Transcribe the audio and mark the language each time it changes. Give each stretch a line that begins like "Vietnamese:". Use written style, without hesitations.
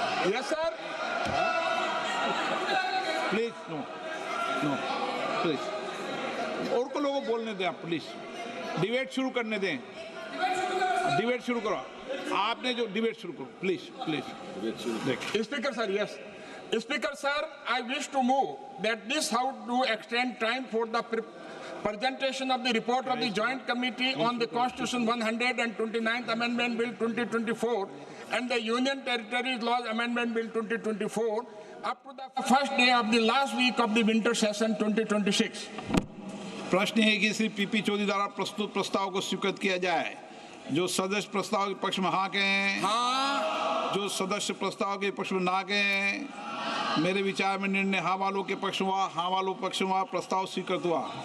English: Yes sir. Please no, no please,
Hindi: और को लोगों को बोलने दें आप, प्लीज डिबेट शुरू करने दें, डिबेट शुरू करो। आपने जो डिबेट शुरू करो, please please.
English: Speaker sir, yes speaker sir, I wish to move that this house to extend time for the presentation of the report of the Joint Committee on the Constitution 129th Amendment Bill 2024 and the Union Territories Laws Amendment Bill 2024 up to the first day of the last week of the winter session 2026.
Hindi: प्रश्न है कि Shri PP Chaudhary द्वारा प्रस्तुत प्रस्ताव को स्वीकृत किया जाए। जो सदस्य प्रस्ताव के पक्ष में हाँ कहें, हाँ। जो सदस्य प्रस्ताव के पक्ष में ना कहें। मेरे विचार में निर्णय हाँ वालों के पक्ष हुआ, हाँ वालों पक्ष हुआ, प्रस्ताव स्वीकृत हुआ।